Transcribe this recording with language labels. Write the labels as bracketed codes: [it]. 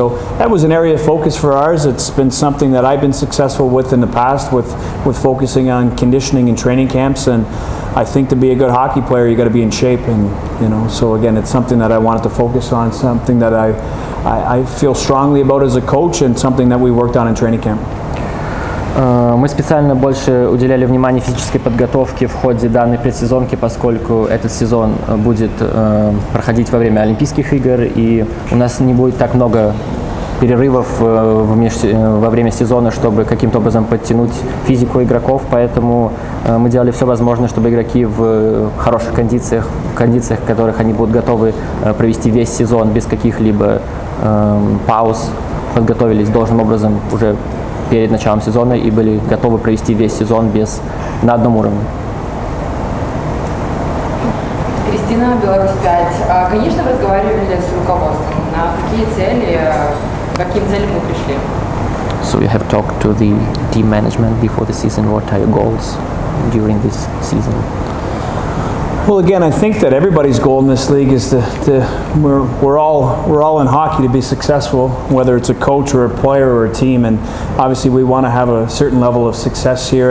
[en] So that was an area of focus for ours. It's been something that I've been successful with in the past with focusing on conditioning and training camps, and I think to be a good hockey player you got to be in shape, and so again it's something that I wanted to focus on, something that I feel strongly about as a coach, and something that we worked on in training camp. [ru] Мы специально больше уделяли внимание физической подготовке в ходе данной предсезонки, поскольку этот сезон будет проходить во время Олимпийских игр, и у нас не будет так много перерывов во время сезона, чтобы каким-то образом подтянуть физику игроков, поэтому мы делали все возможное, чтобы игроки в хороших кондициях, в которых они будут готовы провести весь сезон без каких-либо пауз, подготовились должным образом уже перед началом сезона и были готовы провести весь сезон на одном уровне. Кристина, Беларусь 5. Конечно, вы разговаривали с руководством. На какие цели, к каким целям вы пришли? [en] So you have talked to the team management before the season. What are your goals during this season? Well, again, I think that everybody's goal in this league is we're all in hockey to be successful, whether it's a coach or a player or a team, and obviously we want to have a certain level of success here.